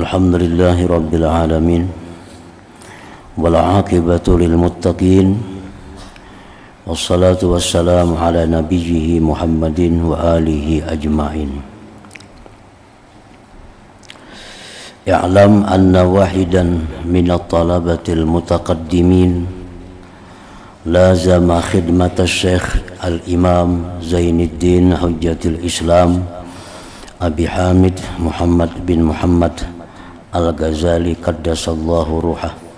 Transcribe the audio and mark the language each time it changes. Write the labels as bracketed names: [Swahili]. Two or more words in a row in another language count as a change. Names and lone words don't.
[Arabic] الحمد لله رب العالمين والعاقبة للمتقين والصلاة والسلام على نبيه محمد وآله أجمعين. اعلم أن واحدا من الطلبة المتقدمين لازم خدمة الشيخ الإمام زين الدين حجة الإسلام أبي حامد محمد بن محمد الغزالي قدس الله روحه